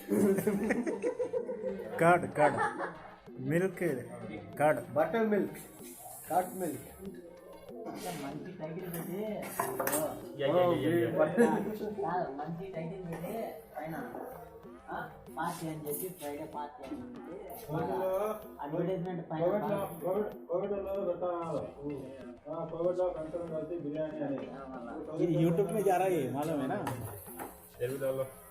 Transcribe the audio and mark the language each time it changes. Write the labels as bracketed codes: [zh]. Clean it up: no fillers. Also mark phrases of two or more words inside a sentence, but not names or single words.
[en] curd milk curd buttermilk curd milk [te] మంచి టైటిల్ పెట్టి మంచి టైటిల్ పెట్టి పైన పార్టీ అని చెప్పి [en] Friday party [te] అని చెప్పి అడ్వర్టైజ్మెంట్ పైన [hi] ఇది యూट्यूब में जा रहा है मालूम है ना తెలుగులో